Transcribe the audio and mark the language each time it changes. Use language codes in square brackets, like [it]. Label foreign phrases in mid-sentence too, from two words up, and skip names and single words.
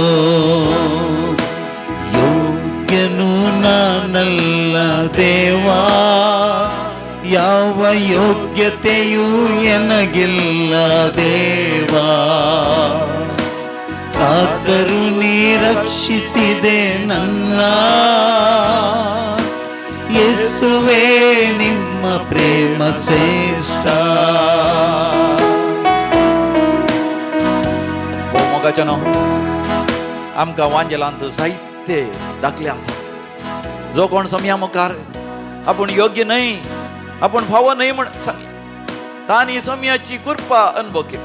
[kn] ಯೋಗ್ಯನು ನಾನಲ್ಲ ದೇವಾ, ಯಾವ ಯೋಗ್ಯತೆಯೂ ಎನಗಿಲ್ಲ ದೇವಾ. ಆದರೂ ನೀ ರಕ್ಷಿಸಿದೆ ನನ್ನ. ಯೇಸುವೆ ನಿಮ್ಮ ಪ್ರೇಮ ಶ್ರೇಷ್ಠ. [kok] मोगाच्यानो आमकां वांजेलांत जायते दाखले आसा. जो कोण सम्या मुखार आपूण योग्य न्हय, आपूण फावो न्हय म्हण सांगलें, तांणी सम्याची कृपा अनुभव केली.